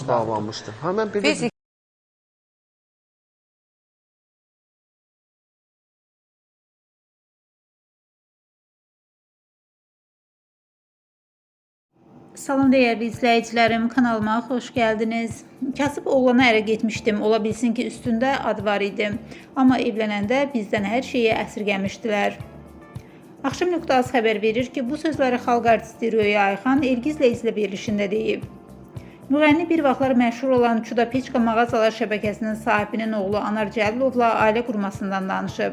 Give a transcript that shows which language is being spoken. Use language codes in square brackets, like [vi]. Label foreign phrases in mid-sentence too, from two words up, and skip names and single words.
[az] Hamısı bağlanmışdı. Hemen bir Biz [tr] Salam değerli izleyicilerim, kanalıma hoş geldiniz. [az] Kasıb oğlana ərə getmişdim. Ola bilsin ki üstündə ad var idi. Amma evlənəndə bizdən hər şeyi əsirgəmişdilər. Akşam.az xəbər verir ki, bu sözləri xalq artisti Röya Ayxan Elgizlə izlə verilişində deyib. Müğənni bir vaxtlar məşhur olan Çuda Peçka mağazalar şəbəkəsinin sahibinin oğlu Anar Cəlilovla ailə qurmasından danışıb.